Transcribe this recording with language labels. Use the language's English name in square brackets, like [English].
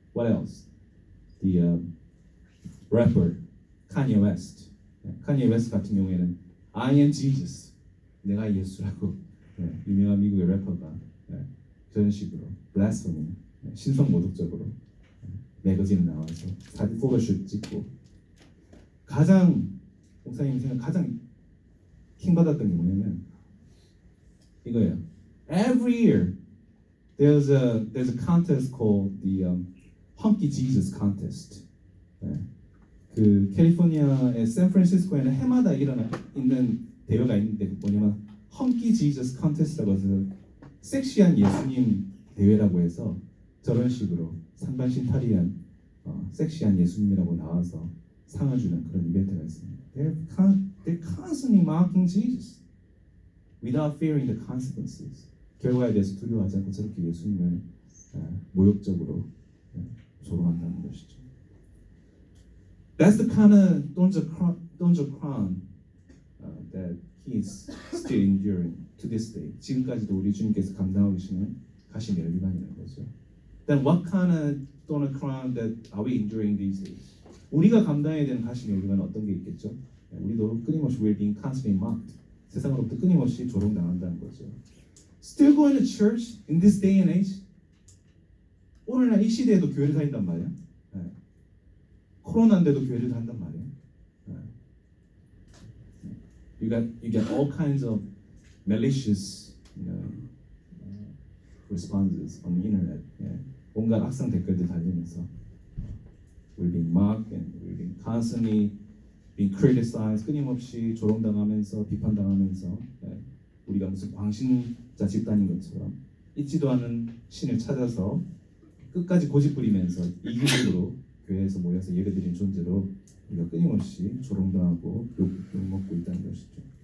[English] What else? The rapper Kanye West. Kanye West [Korean] 같은 경우에는 [English] I am Jesus. [Korean] 내가 예수라고 유명한 미국의 래퍼가 저런 식으로 blasphemy, 신성 모독적으로 매거진에 나와서 사진 포토슛 찍고 가장 목사님 생각 가장 킹받았던 게 뭐냐면 이거예요. [English] Every year there's a contest called the Hunky Jesus Contest. [Korean] 그 캘리포니아의 샌프란시스코에는 해마다 있는 대회가 있는데 뭐냐면 Hunky Jesus Contest라고 해서 섹시한 예수님 대회라고 해서 저런 식으로 상반신 탈의한 섹시한 예수님이라고 나와서 상을 주는 그런 이벤트가 있습니다. [English] They're constantly mocking Jesus without fearing the consequences. [Korean] 결과에 대해서 두려워하지 않고 저렇게 예수님을 모욕적으로 조롱한다는 것이죠. [English] That's the kind of thorns of crown that He's still enduring to this day. [Korean] 지금까지도 우리 주님께서 감당하고 계시는 가시의 멸류관이라는 거죠. [English] Then what kind of thorn of crown that are we enduring these days? [Korean] 우리가 감당해야 되는 가시의 멸류관은 어떤 게 있겠죠? 우리도 끊임없이 [English] we're being constantly mocked. [Korean] 세상으로부터 끊임없이 조롱당한다는 거죠. [English] Still going to church in this day and age? [Korean] 오늘날 이 시대에도 교회를 다닌단 말이야. 코로나인데도 교회를 다닌단 말이야. [English] You get all kinds of malicious, responses on the internet. [Korean] 온갖 악성 댓글들 달리면서 [English] we're being mocked and we're being constantly being criticized. [Korean] 끊임없이 조롱당하면서 비판당하면서 우리가 무슨 광신자 집단인 것처럼 있지도 않은 신을 찾아서 끝까지 고집부리면서 이기적으로 교회에서 모여서 예배드린 존재로 우리가 끊임없이 조롱당하고 욕먹고 있다는 것이죠.